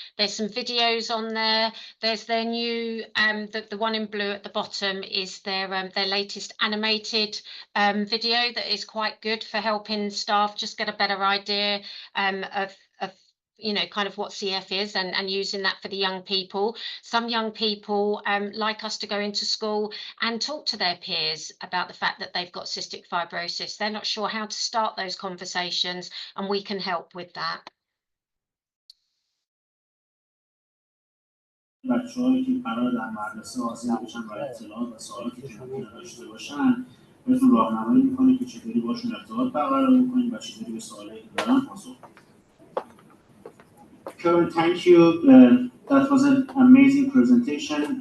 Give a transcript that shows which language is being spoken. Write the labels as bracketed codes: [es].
[en] There's some videos on there. There's their new, the one in blue at the bottom is their latest animated video that is quite good for helping staff just get a better idea of you know, kind of what CF is and using that for the young people. Some young people like us to go into school and talk to their peers about the fact that they've got cystic fibrosis. They're not sure how to start those conversations, and we can help with that. [fa] بچه‌هایی که قرار در مدرسه حاضر بشن و اطلاعات و سوالاتی که ممکنه داشته باشن بهتون راهنمایی می‌کنه که چطوری باشون ارتباط برقرار بکنید و چطوری به سوالایی که دارن پاسخ بدید. [en] Karen, thank you. That was an amazing presentation.